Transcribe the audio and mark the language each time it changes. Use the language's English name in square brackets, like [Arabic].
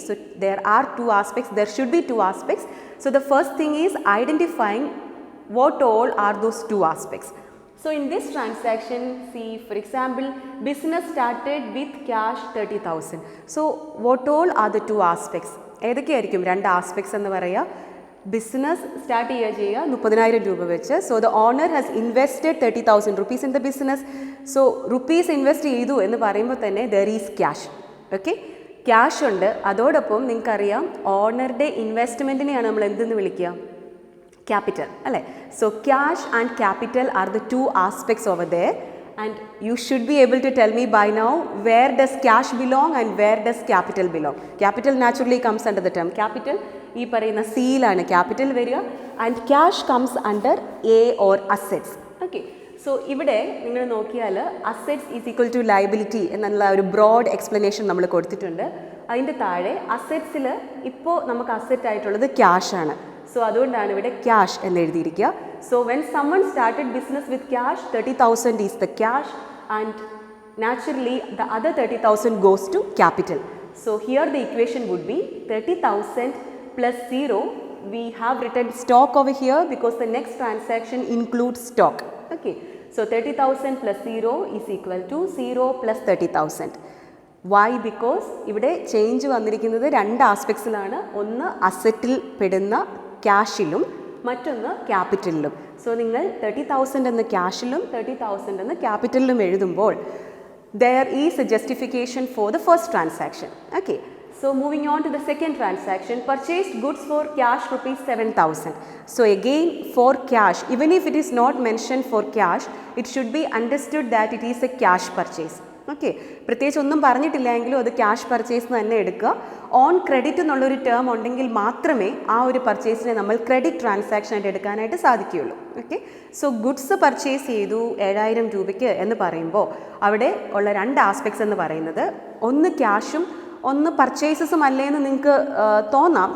[English] So, there are two aspects, there should be two aspects. So, the first thing is identifying what all are those two aspects. So, in this transaction, see for example, business started with cash 30,000. So, what all are the two aspects? [Malayalam] ഏതൊക്കെയായിരിക്കും രണ്ട് aspects എന്ന് പറയുക? Business start ചെയ്യുക 30,000 രൂപ വെച്ച്. [English] So the owner has invested 30,000 rupees in the business. So rupees invest [Malayalam] ചെയ്തു എന്ന് പറയുമ്പോൾ തന്നെ [English] There is cash. [Malayalam] Okay, cash ഉണ്ട്. അതോടൊപ്പം നിങ്ങൾക്കറിയാം ഓണറുടെ ഇൻവെസ്റ്റ്മെൻറ്റിനെയാണ് നമ്മൾ എന്തെന്ന് വിളിക്കുക? [English] Capital, അല്ലേ? So, cash and capital are the two aspects over there, and you should be able to tell me by now where does cash belong and where does capital belong. Capital naturally comes under the term capital. [Malayalam] ഈ പറയുന്ന സിയിലാണ് capital വരിക [English] and cash comes under A or assets. Okay. [Malayalam] So, ഇവിടെ നിങ്ങൾ നോക്കിയാൽ [English] assets is equal to liability [Malayalam] എന്നുള്ള ഒരു broad explanation നമ്മൾ കൊടുത്തിട്ടുണ്ട്. അതിൻ്റെ താഴെ അസറ്റ്സിൽ ഇപ്പോൾ നമുക്ക് അസറ്റ് ആയിട്ടുള്ളത് ക്യാഷ് ആണ്. [English] so [Malayalam] അതുകൊണ്ടാണ് ഇവിടെ ക്യാഷ് എന്ന് എഴുതിയിരിക്കുക. [English] So when someone started business with cash 30,000 is the cash and naturally the other 30,000 goes to capital. So here the equation would be 30,000 plus 0. We have written stock over here because the next transaction includes stock. Okay. So 30,000 plus 0 is equal to 0 plus 30,000. Why? [Malayalam] Because ഇവിടെ change വന്നിരിക്കുന്നത് രണ്ട് ആസ്പെക്ട്സിലാണ്. ഒന്ന് അസറ്റിൽ പെടുന്ന ക്യാഷിലും മറ്റൊന്ന് ക്യാപിറ്റലിലും. [English] so [Malayalam] നിങ്ങൾ 30,000 എന്ന ക്യാഷിലും 30,000 എന്ന ക്യാപിറ്റലിലും എഴുതുമ്പോൾ [English] there is a justification for the first transaction. Okay. So, moving on to the second transaction, purchased goods for cash rupees 7,000. So, again for cash, even if it is not mentioned for cash, it should be understood that it is a cash purchase. [Malayalam] Okay, പ്രത്യേകിച്ച് ഒന്നും പറഞ്ഞിട്ടില്ലെങ്കിലും അത് cash purchase എന്ന് തന്നെ എടുക്കുക. On credit എന്നുള്ളൊരു term ഉണ്ടെങ്കിൽ മാത്രമേ ആ ഒരു പർച്ചേസിനെ നമ്മൾ ക്രെഡിറ്റ് ട്രാൻസാക്ഷൻ ആയിട്ട് എടുക്കാനായിട്ട് സാധിക്കുകയുള്ളൂ. ഓക്കെ. സോ ഗുഡ്സ് പർച്ചേസ് ചെയ്തു 7,000 രൂപയ്ക്ക് എന്ന് പറയുമ്പോൾ അവിടെ ഉള്ള രണ്ട് ആസ്പെക്ട്സ് എന്ന് പറയുന്നത് ഒന്ന് ക്യാഷും ഒന്ന് പർച്ചേസസും അല്ലേന്ന് നിങ്ങൾക്ക് തോന്നാം.